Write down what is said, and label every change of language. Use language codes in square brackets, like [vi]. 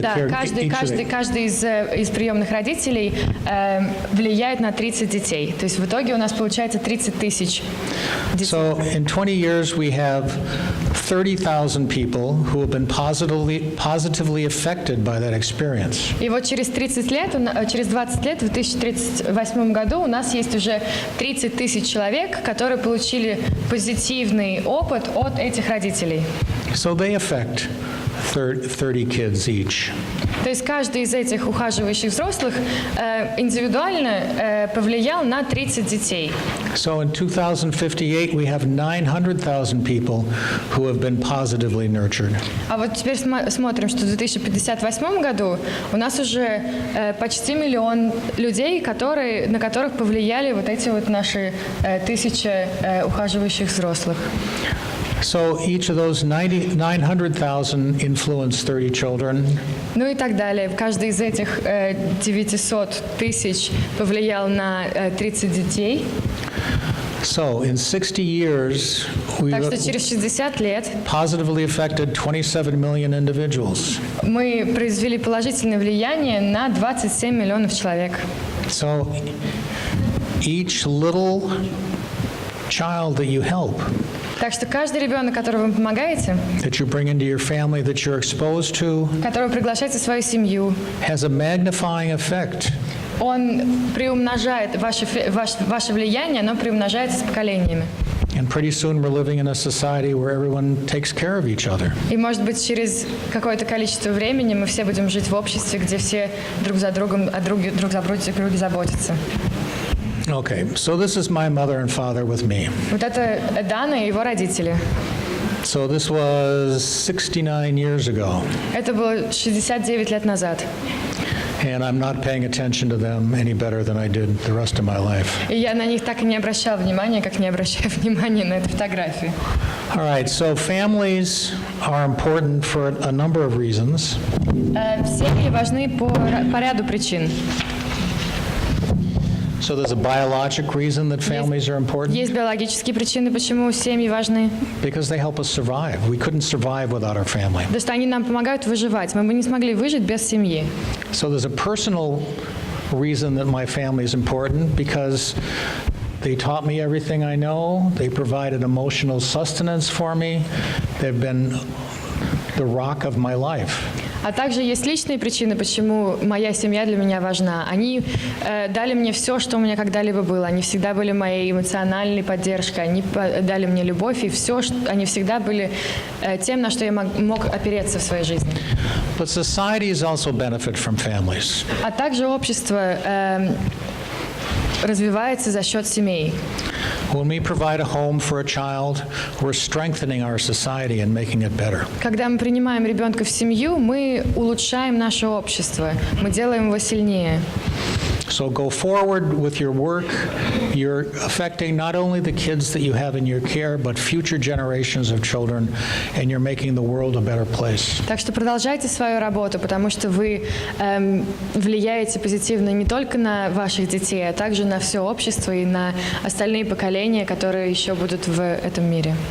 [ru] Да, каждый из приемных родителей влияет на 30 детей. То есть в итоге у нас получается 30 тысяч детей. [en] So in 20 years, we have 30,000 people who have been positively affected by that experience. [ru] И вот через 30 лет, через 20 лет, в 2038 году у нас есть уже 30 тысяч человек, которые получили позитивный опыт от этих родителей. [en] So they affect 30 kids each. [ru] То есть каждый из этих ухаживающих взрослых индивидуально повлиял на 30 детей. [en] So in 2058, we have 900,000 people who have been positively nurtured. [ru] А вот теперь смотрим, что в 2058 году у нас уже почти 1 миллион людей, на которых повлияли вот эти вот наши 1000 ухаживающих взрослых. [en] So each of those 900,000 influenced 30 children. [ru] Ну и так далее. Каждый из этих 900 тысяч повлиял на 30 детей. [en] So in 60 years, we [ru] Так что через 60 лет [en] positively affected 27 million individuals. [ru] мы произвели положительное влияние на 27 миллионов человек. [en] So each little child that you help, [ru] Так что каждый ребенок, которому вы помогаете, [en] that you bring into your family, that you're exposed to, [ru] которого приглашаете в свою семью, [en] has a magnifying effect. [ru] он приумножает ваше влияние, оно приумножается с поколениями. [en] And pretty soon we're living in a society where everyone takes care of each other. [ru] И, может быть, через какое-то количество времени мы все будем жить в обществе, где все друг за другом, друг за другом заботятся. [en] Okay, so this is my mother and father with me. [ru] Вот это Дана и его родители. [en] So this was 69 years ago, [ru] Это было 69 лет назад. [en] and I'm not paying attention to them any better than I did the rest of my life. [ru] И я на них так и не обращала внимания, как не обращаю внимания на эту фотографию. [en] All right, so families are important for a number of reasons. [ru] Семьи важны по ряду причин. [en] So there's a biologic reason that families are important, [ru] Есть биологические причины, почему семьи важны. [en] because they help us survive. We couldn't survive without our family. [ru] Потому что они нам помогают выживать. Мы бы не смогли выжить без семьи. [en] So there's a personal reason that my family is important, because they taught me everything I know. They provided emotional sustenance for me. They've been the rock of my life. [ru] А также есть личные причины, почему моя семья для меня важна. Они дали мне все, что у меня когда-либо было. Они всегда были моей эмоциональной поддержкой. Они дали мне любовь, и все, они всегда были тем, на что я мог опереться в своей жизни. [en] But societies also benefit from families. [ru] А также общество развивается за счет семей. [en] When we provide a home for a child, we're strengthening our society and making it better. [ru] Когда мы принимаем ребенка в семью, мы улучшаем наше общество, мы делаем его сильнее. [en] So go forward with your work. You're affecting not only the kids that you have in your care, but future generations of children, and you're making the world a better place. [ru] Так что продолжайте свою работу, потому что вы влияете позитивно не только на ваших детей, а также на все общество и на остальные поколения, которые еще будут в этом мире.